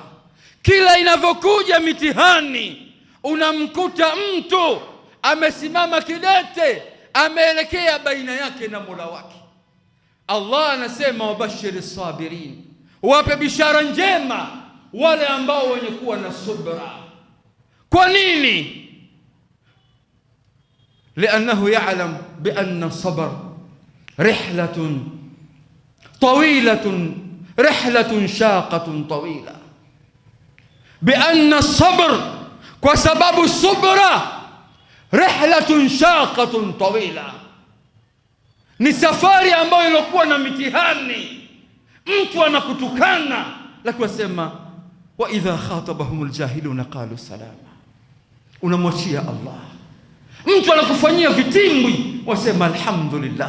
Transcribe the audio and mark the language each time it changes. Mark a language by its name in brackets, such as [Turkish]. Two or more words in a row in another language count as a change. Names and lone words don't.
[Swahili] Kila inavyokuja mitihani unamkuta mtu amesimama kidete, ameelekea baina yake na Mola wake. Allah anasema [Arabic] وبشر الصابرين, [Swahili] wape bishara njema wale ambao wenye kuwa na subra. Kwa nini? [Arabic] لأنه يعلم بأن الصبر رحلة طويلة، رحلة شاقة طويلة. بأن الصبر وسبب الصبر رحلة شاقة طويلة، [Swahili] ni safari ambayo ilikuwa na mitihani. Mtu anakutukana lakini wasema [Arabic] وإذا خاطبهم الجاهلون قالوا سلاما, [Swahili] unamwachia Allah. Mtu anakufanyia vitimbwi wasema alhamdulillah.